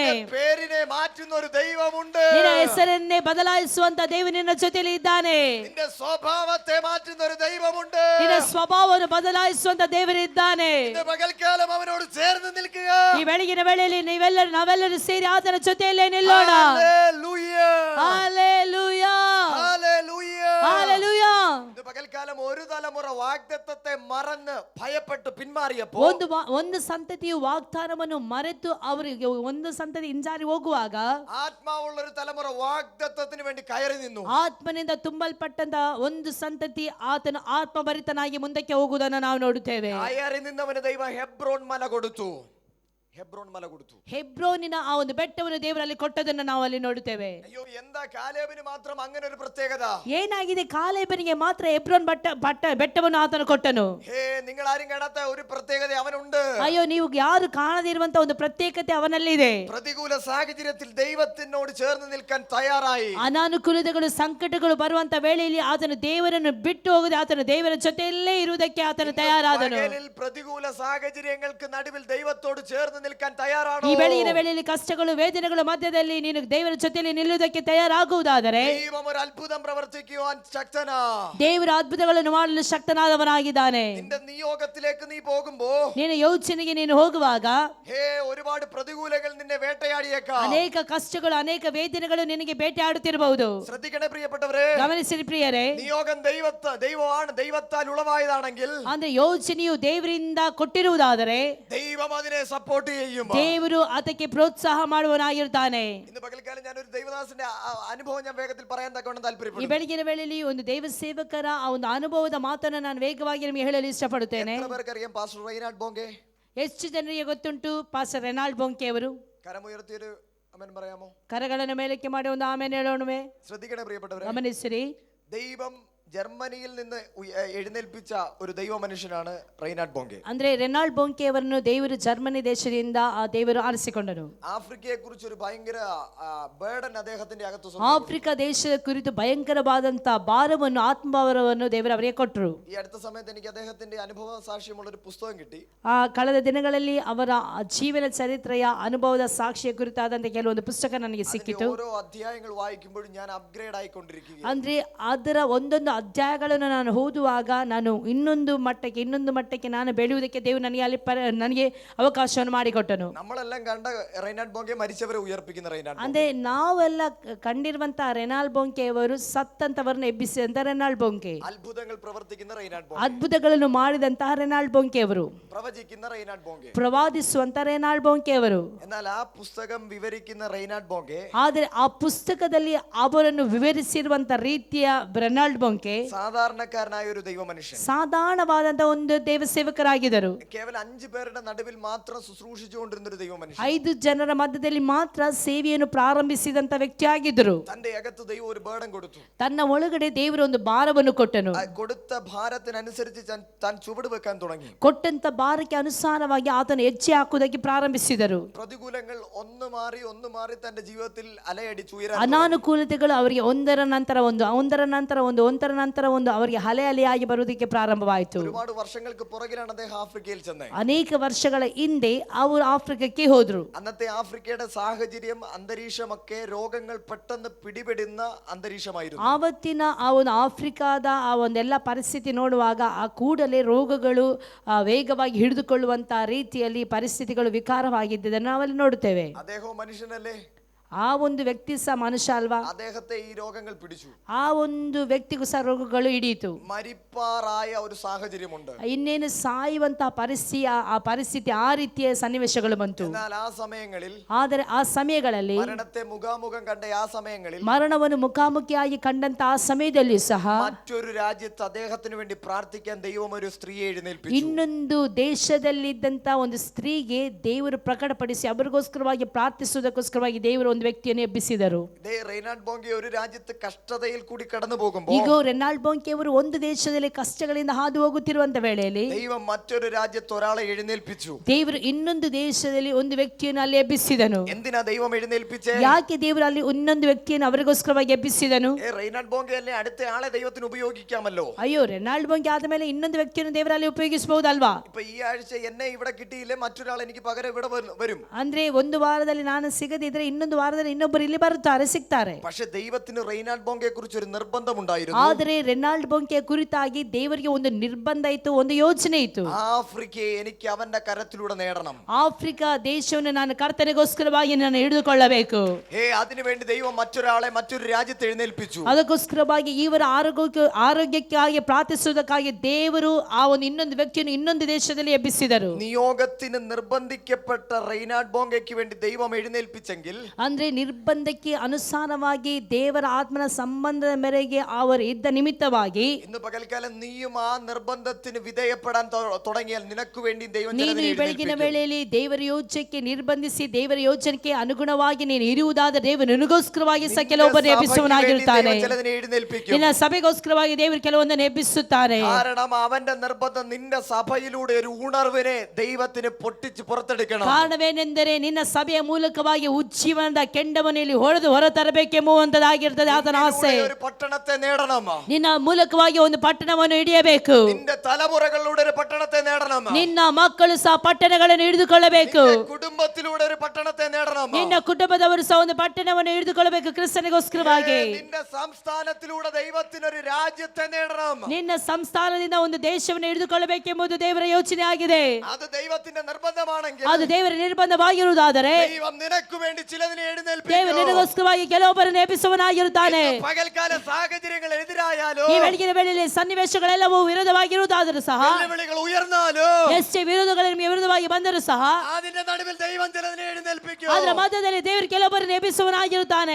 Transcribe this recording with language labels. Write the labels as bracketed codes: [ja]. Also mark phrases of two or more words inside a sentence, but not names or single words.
[ml] പേരിനെ മാറ്റുന്ന ഒരു ദൈവമുണ്ട്. [kn] ನಿನ್ನ ಹೆಸರನ್ನೇ ಬದಲಾಯಿಸುವಂತ ದೇವರು ನಿನ್ನ ಜೊತೆಯಲ್ಲಿ ಇದ್ದಾನೆ. [ml] നിന്റെ സ്വഭാവത്തെ മാറ്റുന്ന ഒരു ദൈവമുണ്ട്. [kn] ನಿನ್ನ ಸ್ವಭಾವವನ್ನು ಬದಲಾಯಿಸುವಂತ ದೇವರಿದ್ದಾನೆ. [ml] ഇന്ന് പകൽക്കാലം അവനോട് ചേർന്ന് നിൽക്കുക. [kn] ಈ ಬೆಳಗಿನ ವೇಳೆಯಲ್ಲಿ ನಾವೆಲ್ಲರೂ ಸೇರಿ ಆತನ ಜೊತೆಯಲ್ಲೇ ನಿಲ್ಲೋಣ. [ml] ഹല്ലേലൂയ, [kn] ಹಲ್ಲೆಲೂಯ, [ml] ഹല്ലേലൂയ, [kn] ಹಲ್ಲೆಲೂಯ. [ml] ഇന്ന് പകൽക്കാലം ഒരു തലമുറ വാഗ്ദത്തത്തെ മറന്ന് ഭയപ്പെട്ട് പിന്മാറിയപ്പോൾ [kn] ಒಂದು ಸಂತತಿಯು ವಾಗ್ದಾನವನ್ನು ಮರೆತು ಅವರಿಗೆ ಒಂದು ಸಂತತಿ ಹಿಂಜಾರಿ ಹೋಗುವಾಗ [ml] ആത്മാവുള്ള ഒരു തലമുറ വാഗ്ദത്തത്തിന് വേണ്ടി കയറി നിന്നു. [kn] ಆತ್ಮನಿಂದ ತುಂಬಲ್ಪಟ್ಟಂತ ಒಂದು ಸಂತತಿ ಆತನ ಆತ್ಮಭರಿತನಾಗಿ ಮುಂದಕ್ಕೆ ಹೋಗುವುದನ್ನು ನಾವು ನೋಡುತ್ತೇವೆ. [ml] കയറി നിന്നവന് ദൈവം ഹെബ്രോൻ മല കൊടുത്തു. [kn] ಹೆಬ್ರೋನಿನ ಆ ಒಂದು ಬೆಟ್ಟವನ್ನು ದೇವರಲ್ಲಿ ಕೊಟ್ಟದನ್ನು ನಾವು ಅಲ್ಲಿ ನೋಡುತ್ತೇವೆ. [ml] അയ്യോ, എന്താ കാലേബിന് മാത്രം അങ്ങനെ ഒരു പ്രത്യേകത? [kn] ಏನಾಗಿದೆ, ಕಾಲೇಬನಿಗೆ ಮಾತ್ರ ಹೆಬ್ರೋನ್ ಬೆಟ್ಟವನ್ನು ಆತನು ಕೊಟ್ಟನು. [ml] നിങ്ങൾ ആരും കാണാത്ത ഒരു പ്രത്യേകത അവനുണ്ട്. [kn] ಅಯ್ಯೋ, ನೀವು ಯಾರು ಕಾಣದಿರುವಂತ ಒಂದು ಪ್ರತ್ಯೇಕತೆ ಅವನಲ್ಲಿದೆ. [ml] പ്രതികൂല സാഹചര്യത്തിൽ ദൈവത്തിനോട് ചേർന്ന് നിൽക്കാൻ തയ്യാറായി. [kn] ಅನಾನುಕೂಲತೆಗಳು ಸಂಕಟಗಳು ಬರುವಂತ ವೇಳೆಯಲ್ಲಿ ಆತನು ದೇವರನ್ನು ಬಿಟ್ಟು ಹೋಗದೆ ಆತನು ದೇವರ ಜೊತೆಯಲ್ಲೇ ಇರುವುದಕ್ಕೆ ಆತನು ತಯಾರಾದನು. [ml] പ്രതികൂല സാഹചര്യങ്ങൾക്ക് നടുവിൽ ദൈവത്തോട് ചേർന്ന് നിൽക്കാൻ തയ്യാറാണോ? [kn] ಈ ಬೆಳಗಿನ ವೇಳೆಯಲ್ಲಿ ಕಷ್ಟಗಳು ವೇದನೆಗಳ ಮಧ್ಯದಲ್ಲಿ ನೀನು ದೇವರ ಜೊತೆಯಲ್ಲಿ ನಿಲ್ಲುವುದಕ್ಕೆ ತಯಾರಾಗುವುದಾದರೆ [ml] ദൈവം ഒരു അത്ഭുതം പ്രവർത്തിക്കുവാൻ ശക്തനാ. [kn] ದೇವರ ಅದ್ಭುತಗಳನ್ನು ಮಾಡಲು ಶಕ್ತನಾದವನಾಗಿದ್ದಾನೆ. [ml] നിന്റെ നിയോഗത്തിലേക്ക് നീ പോകുമ്പോ, [kn] ನೀನು ಯೋಚನೆಗೆ ನೀನು ಹೋಗುವಾಗ [ml] ഒരുപാട് പ്രതികൂലങ്ങൾ നിന്നെ വേട്ടയാടിയേക്കാം. [kn] ಅನೇಕ ಕಷ್ಟಗಳು ಅನೇಕ ವೇದನೆಗಳು ನಿನಗೆ ಬೇಟೆಯಾಡುತ್ತಿರಬಹುದು. [ml] ശ്രദ്ധിക്കണേ പ്രിയപ്പെട്ടവരെ, [kn] ಗಮನಿಸಿರಿ ಪ್ರಿಯರೇ, [ml] നിയോഗം ദൈവമാണ്, ദൈവത്താൽ ഉളവായതാണെങ്കിൽ [kn] ಅಂದ್ರೆ ಯೋಚನೆಯು ದೇವರಿಂದ ಕೊಟ್ಟಿರುವುದಾದರೆ [ml] ദൈവം അതിനെ സപ്പോർട്ട് ചെയ്യും. [kn] ದೇವರು ಅದಕ್ಕೆ ಪ್ರೋತ್ಸಾಹ ಮಾಡುವನಾಗಿರ್ತಾನೆ. [ml] ഇന്ന് പകൽക്കാലം ഞാൻ ഒരു ദൈവദാസന്റെ അനുഭവം ഞാൻ വേഗത്തിൽ പറയാൻ തക്കവണ്ണം [kn] ಈ [ml] താല്പര്യപ്പെടുന്നു. [kn] ಬೆಳಗಿನ ವೇಳೆಯಲ್ಲಿ ಒಂದು ದೈವ ಸೇವಕರ ಆ ಒಂದು ಅನುಭವದ ಮಾತನ್ನು ನಾನು ವೇಗವಾಗಿ ನಿಮಗೆ ಹೇಳಲು ಇಷ್ಟಪಡುತ್ತೇನೆ. [ml] എത്ര പേർക്കറിയാം പാസ്റ്റർ റൈനാൾഡ് ബോങ്കെ? [kn] ಎಷ್ಟು ಜನರಿಗೆ ಗೊತ್ತುಂಟು ಪಾಸ್ಟರ್ ರೆನಾಲ್ಡ್ ಬೊಂಕೆ ಅವರು? [ml] കരമുയർത്തിയൊരു അമേൻ പറയാമോ? [kn] ಕರಗಳನ್ನು ಮೇಲಕ್ಕೆ ಮಾಡಿ ಒಂದು ಆಮೇಲೆ ಹೇಳೋಣವೇ? [ml] ശ്രദ്ധിക്കണേ പ്രിയപ്പെട്ടവരെ, [kn] ಗಮನಿಸಿರಿ. [ml] ദൈവം ജർമ്മനിയിൽ നിന്ന് എഴുന്നേൽപ്പിച്ച ഒരു ദൈവ മനുഷ്യനാണ് റൈനാൾഡ് ബോങ്കെ. [kn] ಅಂದ್ರೆ ರೆನಾಲ್ಡ್ ಬೊಂಕೆ ಅವರನ್ನು ದೇವರು ಜರ್ಮನಿ ದೇಶದಿಂದ ಆ ದೇವರು ಆರಿಸಿಕೊಂಡನು. [ml] ആഫ്രിക്കയെ കുറിച്ച് ഒരു ഭയങ്കര ബർഡൻ അദ്ദേഹത്തിന്റെ അകത്ത്. [kn] ಆಫ್ರಿಕಾ ದೇಶದ ಕುರಿತು ಭಯಂಕರವಾದಂತ ಭಾರವನ್ನು ಆತ್ಮಭಾರವನ್ನು ದೇವರು ಅವರಿಗೆ ಕೊಟ್ಟರು. [ml] ഈ അടുത്ത സമയത്ത് എനിക്ക് അദ്ദേഹത്തിന്റെ അനുഭവ സാക്ഷ്യമുള്ള ഒരു പുസ്തകം കിട്ടി. [kn] ಆ ಕಳೆದ ದಿನಗಳಲ್ಲಿ ಅವರ ಜೀವನ ಚರಿತ್ರೆಯ ಅನುಭವದ ಸಾಕ್ಷಿಯ ಕುರಿತಾದಂತ ಕೆಲವೊಂದು ಪುಸ್ತಕ ನನಗೆ ಸಿಕ್ಕಿತು. [ml] ഓരോ അധ്യായങ്ങൾ വായിക്കുമ്പോഴും ഞാൻ അപ്ഗ്രേഡ് ആയിക്കൊണ്ടിരിക്കുകയാണ്. [kn] ಅಂದ್ರೆ ಅದರ ಒಂದೊಂದು ಅಧ್ಯಾಯಗಳನ್ನು ನಾನು ಓದುವಾಗ ನಾನು ಇನ್ನೊಂದು ಮಟ್ಟಕ್ಕೆ ನಾನು ಬೆಳೆಯುವುದಕ್ಕೆ ದೇವರು ನನಗೆ ಅಲ್ಲಿ ನನಗೆ ಅವಕಾಶವನ್ನು ಮಾಡಿಕೊಟ್ಟನು. [ml] നമ്മളെല്ലാം കണ്ട റൈനാഡ് ബോങ്കെ മരിച്ചവരെ ഉയർപ്പിക്കുന്ന റൈനാഡ് [kn] ಅಂದ್ರೆ ನಾವೆಲ್ಲ ಕಂಡಿರುವಂತಹ ರೆನಾಲ್ಡ್ ಬೊಂಕೆ ಅವರು ಸತ್ತಂತವರನ್ನು ಎಬ್ಬಿಸಿದಂತ ರೆನಾಲ್ಡ್ ಬೊಂಕೆ, [ml] അത്ഭുതങ്ങൾ പ്രവർത്തിക്കുന്ന റൈനാഡ് ബോങ്കെ, [kn] ಅದ್ಭುತಗಳನ್ನು ಮಾಡಿದಂತಹ ರೆನಾಲ್ಡ್ ಬೊಂಕೆ ಅವರು, [ml] പ്രവചിക്കുന്ന റൈനാഡ് ബോങ്കെ, [kn] ಪ್ರವಾದಿಸುವಂತ ರೆನಾಲ್ಡ್ ಬೊಂಕೆ ಅವರು. [ml] എന്നാൽ ആ പുസ്തകം വിവരിക്കുന്ന റൈനാഡ് ബോങ്കെ, [kn] ಆದರೆ ಆ ಪುಸ್ತಕದಲ್ಲಿ ಅವರನ್ನು ವಿವರಿಸಿರುವಂತ ರೀತಿಯ ರೆನಾಲ್ಡ್ ಬೊಂಕೆ [ml] സാധാരണക്കാരനായ ഒരു ദൈവ മനുഷ്യൻ, [kn] ಸಾಧಾರಣವಾದಂತಹ ಒಂದು ದೇವ ಸೇವಕರಾಗಿದ್ದರು. [ml] കേവലം 5 പേരുടെ നടുവിൽ മാത്രം ശുശ്രൂഷിച്ചുകൊണ്ടിരുന്ന ഒരു ദൈവ മനുഷ്യൻ, [kn] 5 ಜನರ ಮಧ್ಯದಲ್ಲಿ ಮಾತ್ರ ಸೇವೆಯನ್ನು ಪ್ರಾರಂಭಿಸಿದಂತ ವ್ಯಕ್ತಿಯಾಗಿದ್ದರು. [ml] തന്റെ അകത്ത് ദൈവം ഒരു ബർഡൻ കൊടുത്തു, [kn] ತನ್ನ ಒಳಗಡೆ ದೇವರು ಒಂದು ಭಾರವನ್ನು ಕೊಟ್ಟನು. [ml] കൊടുത്ത ഭാരത്തിനനുസരിച്ച് താൻ ചുവട് വെക്കാൻ തുടങ്ങി. [kn] ಕೊಟ್ಟಂತ ಭಾರಕ್ಕೆ ಅನುಸಾರವಾಗಿ ಆತನು ಹೆಜ್ಜೆ ಹಾಕುವುದಕ್ಕೆ ಪ್ರಾರಂಭಿಸಿದರು. [ml] പ്രതികൂലങ്ങൾ ഒന്ന് മാറി തന്റെ ജീവിതത്തിൽ അലയടിച്ചു ഉയരാൻ, [kn] ಅನಾನುಕೂಲತೆಗಳು ಅವರಿಗೆ ಒಂದರ ನಂತರ ಒಂದು ಅವರಿಗೆ ಅಲೆಯಾಗಿ ಬರುವುದಕ್ಕೆ ಪ್ರಾರಂಭವಾಯಿತು. [ml] ഒരുപാട് വർഷങ്ങൾക്ക് പുറകിലാണ് അദ്ദേഹം ആഫ്രിക്കയിൽ ചെന്നത്. [kn] ಅನೇಕ ವರ್ಷಗಳ ಹಿಂದೆ ಅವರು ಆಫ್ರಿಕಕ್ಕೆ ಹೋದ್ರು. [ml] അന്നത്തെ ആഫ്രിക്കയുടെ സാഹചര്യം അന്തരീക്ഷമൊക്കെ രോഗങ്ങൾ പെട്ടെന്ന് പിടിപെടുന്ന അന്തരീക്ഷമായിരുന്നു. [kn] ಆವತ್ತಿನ ಆ ಒಂದು ಆಫ್ರಿಕಾದ ಆ ಒಂದೆಲ್ಲ ಪರಿಸ್ಥಿತಿ ನೋಡುವಾಗ ಆ ಕೂಡಲೇ ರೋಗಗಳು ವೇಗವಾಗಿ ಹಿಡಿದುಕೊಳ್ಳುವಂತಹ ರೀತಿಯಲ್ಲಿ ಪರಿಸ್ಥಿತಿಗಳು ವಿಕಾರವಾಗಿದ್ದನ್ನು ನಾವಲ್ಲಿ ನೋಡುತ್ತೇವೆ. [ml] അദ്ദേഹം മനുഷ്യനല്ലേ, [kn] ಆ ಒಂದು ವ್ಯಕ್ತಿ ಸಹ ಮನುಷ್ಯ ಅಲ್ವಾ, [ml] അദ്ദേഹത്തെ ಈ രോഗങ്ങൾ പിടിച്ചു. [kn] ಆ ಒಂದು ವ್ಯಕ್ತಿಗೂ ಸಹ ರೋಗಗಳು ಹಿಡಿಯಿತು. [ml] മരിപ്പാറായ ഒരു സാഹചര്യമുണ്ട്. [kn] ಇನ್ನೇನು ಸಾಯುವಂತಹ ಪರಿಸ್ಥಿತಿ ಆ ರೀತಿಯ ಸನ್ನಿವೇಶಗಳು ಬಂತು. [ml] എന്നാൽ ആ സമയങ്ങളിൽ, [kn] ಆದರೆ ಆ ಸಮಯಗಳಲ್ಲಿ, [ml] മരണത്തെ മുഖാമുഖം കണ്ട ആ സമയങ്ങളിൽ, [kn] ಮರಣವನ್ನು ಮುಖಾಮುಖಿಯಾಗಿ ಕಂಡಂತ ಆ ಸಮಯದಲ್ಲಿ ಸಹ [ml] മറ്റൊരു രാജ്യത്ത് അദ്ദേഹത്തിന് വേണ്ടി പ്രാർത്ഥിക്കാൻ ദൈവം ഒരു സ്ത്രീയെ എഴുന്നേൽപ്പിച്ചു. [kn] ಇನ್ನೊಂದು ದೇಶದಲ್ಲಿದ್ದಂತ ಒಂದು ಸ್ತ್ರೀಗೆ ದೇವರು ಪ್ರಕಟಪಡಿಸಿ ಅವರಿಗೋಸ್ಕರವಾಗಿ ಪ್ರಾರ್ಥಿಸುವುದಕ್ಕೋಸ್ಕರವಾಗಿ ದೇವರು ಒಂದು ವ್ಯಕ್ತಿಯನ್ನು ಎಬ್ಬಿಸಿದರು. [ml] റൈനാഡ് ബോങ്കെ ഒരു രാജ്യത്ത് കഷ്ടതയിൽ കൂടി കടന്നു പോകുമ്പോൾ, [kn] ಈಗ ರೆನಾಲ್ಡ್ ಬೊಂಕೆ ಅವರು ಒಂದು ದೇಶದಲ್ಲಿ ಕಷ್ಟಗಳಿಂದ ಹಾದು ಹೋಗುತ್ತಿರುವಂತ ವೇಳೆಯಲ್ಲಿ [ml] ദൈവം മറ്റൊരു രാജ്യത്ത് ഒരാളെ എഴുന്നേൽപ്പിച്ചു. [kn] ದೇವರು ಇನ್ನೊಂದು ದೇಶದಲ್ಲಿ ಒಂದು ವ್ಯಕ್ತಿಯನ್ನು ಅಲ್ಲಿ ಎಬ್ಬಿಸಿದನು. [ml] എന്തിനാ ദൈവം എഴുന്നേൽപ്പിച്ചേ? [kn] ಯಾಕೆ ದೇವರು ಅಲ್ಲಿ ಇನ್ನೊಂದು ವ್ಯಕ್ತಿಯನ್ನು ಅವರಿಗೋಸ್ಕರವಾಗಿ ಎಬ್ಬಿಸಿದನು? [ml] റൈനാഡ് ബോങ്കെ അല്ലേ അടുത്ത ആളെ ദൈവത്തിന് ഉപയോഗിക്കാമല്ലോ. [kn] ಅಯ್ಯೋ, ರೆನಾಲ್ಡ್ ಬೊಂಕೆ ಆದ ಮೇಲೆ ಇನ್ನೊಂದು ವ್ಯಕ್ತಿಯನ್ನು ದೇವರಲ್ಲಿ ಉಪಯೋಗಿಸಬಹುದಲ್ವಾ? [ml] ഇപ്പൊ ഈ ആഴ്ച എന്നെ ഇവിടെ കിട്ടിയില്ലേ, മറ്റൊരാൾ എനിക്ക് പകരം ഇവിടെ വരും. [kn] ಅಂದ್ರೆ ಒಂದು ವಾರದಲ್ಲಿ ನಾನು ಸಿಗದಿದ್ರೆ ಇನ್ನೊಂದು ವಾರದಲ್ಲಿ ಇನ್ನೊಬ್ಬರು ಇಲ್ಲಿ ಸಿಗ್ತಾರೆ. [ml] പക്ഷെ ദൈവത്തിന് റൈനാഡ് ബോങ്കയെ കുറിച്ച് ഒരു നിർബന്ധമുണ്ടായിരുന്നു. [kn] ಆದರೆ ರೆನಾಲ್ಡ್ ಬೊಂಕೆ ಕುರಿತಾಗಿ ದೇವರಿಗೆ ಒಂದು ನಿರ್ಬಂಧ ಇತ್ತು, ಒಂದು ಯೋಚನೆ ಇತ್ತು. [ml] ആഫ്രിക്കയെ എനിക്ക് അവന്റെ കരത്തിലൂടെ നേടണം. [kn] ಆಫ್ರಿಕಾ ದೇಶವನ್ನು ನಾನು ಕರ್ತನಿಗೋಸ್ಕರವಾಗಿ ನಾನು ಹಿಡಿದುಕೊಳ್ಳಬೇಕು. [ml] അതിനുവേണ്ടി ദൈവം മറ്റൊരാളെ മറ്റൊരു രാജ്യത്ത് എഴുന്നേൽപ്പിച്ചു. [kn] ಅದಕ್ಕೋಸ್ಕರವಾಗಿ ಇವರ ಆರೋಗ್ಯಕ್ಕಾಗಿ ಪ್ರಾರ್ಥಿಸುವುದಕ್ಕಾಗಿ ದೇವರು ಆ ಒಂದು ಇನ್ನೊಂದು ವ್ಯಕ್ತಿಯನ್ನು ಇನ್ನೊಂದು ದೇಶದಲ್ಲಿ ಎಬ್ಬಿಸಿದರು. [ml] നിയോഗത്തിന് നിർബന്ധിക്കപ്പെട്ട റൈനാഡ് ബോങ്കയ്ക്ക് വേണ്ടി ദൈവം എഴുന്നേൽപ്പിച്ചെങ്കിൽ, [kn] ಅಂದ್ರೆ ನಿರ್ಬಂಧಕ್ಕೆ ಅನುಸಾರವಾಗಿ ದೇವರ ಆತ್ಮನ ಸಂಬಂಧದ ಮೇರೆಗೆ ಅವರು ಇದ್ದ ನಿಮಿತ್ತವಾಗಿ, [ml] ഇന്ന് പകൽക്കാലം നീയും ആ നിർബന്ധത്തിന് വിധേയപ്പെടാൻ തുടങ്ങിയാൽ നിനക്ക് വേണ്ടി ദൈവം [kn] ನೀನು ಈ ಬೆಳಗಿನ ವೇಳೆಯಲ್ಲಿ ದೇವರ ಯೋಜನೆಗೆ ನಿರ್ಬಂಧಿಸಿ ದೇವರ ಯೋಜನೆಗೆ ಅನುಗುಣವಾಗಿ ನೀನು ಇರುವುದಾದರೆ ದೇವರು ನಿನಗೋಸ್ಕರವಾಗಿ ಸಹ ಕೆಲವೊಬ್ಬರನ್ನು ಎಬ್ಬಿಸುವನಾಗಿರುತ್ತಾನೆ. ನಿನ್ನ ಸಭೆಗೋಸ್ಕರವಾಗಿ ದೇವರು ಕೆಲವೊಂದನ್ನು ಎಬ್ಬಿಸುತ್ತಾನೆ. [ml] കാരണം അവന്റെ നിർബന്ധം നിന്റെ സഭയിലൂടെ ഒരു ഉണർവിനെ ദൈവത്തിന് പൊട്ടിച്ച് പുറത്തെടുക്കണം. [kn] ಕಾರಣವೇನೆಂದರೆ ನಿನ್ನ ಸಭೆಯ ಮೂಲಕವಾಗಿ ಉಜ್ಜೀವನದ ಕೆಂಡವನ್ನು ಇಲ್ಲಿ ಹೊರತರಬೇಕೆಂಬುವಂತದಾಗಿರ್ತದೆ ಆತನ ಆಸೆ. [ml] ഒരു പട്ടണത്തെ നേടണം. [kn] ನಿನ್ನ ಮೂಲಕವಾಗಿ ಒಂದು ಪಟ್ಟಣವನ್ನು ಹಿಡಿಯಬೇಕು. [ml] നിന്റെ തലമുറകളിലൂടെ ഒരു പട്ടണത്തെ നേടണം. [kn] ನಿನ್ನ ಮಕ್ಕಳು ಸಹ ಪಟ್ಟಣಗಳನ್ನು ಹಿಡಿದುಕೊಳ್ಳಬೇಕು. [ml] കുടുംബത്തിലൂടെ ഒരു പട്ടണത്തെ നേടണം. [kn] ನಿನ್ನ ಕುಟುಂಬದವರು ಸಹ ಒಂದು ಪಟ್ಟಣವನ್ನು ಹಿಡಿದುಕೊಳ್ಳಬೇಕು ಕ್ರಿಸ್ತನಿಗೋಸ್ಕರವಾಗಿ. [ml] നിന്റെ സംസ്ഥാനത്തിലൂടെ ദൈവത്തിന് ഒരു രാജ്യത്തെ നേടണം. [kn] ನಿನ್ನ ಸಂಸ್ಥಾನದಿಂದ ಒಂದು ದೇಶವನ್ನು ಹಿಡಿದುಕೊಳ್ಳಬೇಕೆಂಬುದು ದೇವರ ಯೋಚನೆ ಆಗಿದೆ. [ml] അത് ദൈവത്തിന്റെ നിർബന്ധമാണെങ്കിൽ, [kn] ಅದು ದೇವರ ನಿರ್ಬಂಧವಾಗಿರುವುದಾದರೆ [ml] ദൈവം നിനക്ക് വേണ്ടി ചിലതിനെ എഴുന്നേൽപ്പിക്കും. [kn] ದೇವರು ನಿನಗೋಸ್ಕರವಾಗಿ ಕೆಲವೊಬ್ಬರನ್ನು ಎಬ್ಬಿಸುವನಾಗಿರುತ್ತಾನೆ. [ml] പകൽക്കാല സാഹചര്യങ്ങൾ എതിരായാലോ, [kn] ಈ ಬೆಳಗಿನ ವೇಳೆಯಲ್ಲಿ ಸನ್ನಿವೇಶಗಳೆಲ್ಲವೂ ವಿರೋಧವಾಗಿರುವುದಾದರೂ ಸಹ, [ml] വെല്ലുവിളികൾ ഉയർന്നാലോ, [kn] ಎಷ್ಟೇ ವಿರೋಧಗಳು ನಿಮಗೆ ವಿರೋಧವಾಗಿ ಬಂದರೂ ಸಹ, [ml] അതിന്റെ നടുവിൽ ദൈവം ചിലതിനെ എഴുന്നേൽപ്പിക്കും. [kn] ಅದರ ಮಧ್ಯದಲ್ಲಿ ದೇವರು ಕೆಲವೊಬ್ಬರನ್ನು ಎಬ್ಬಿಸುವನಾಗಿರುತ್ತಾನೆ.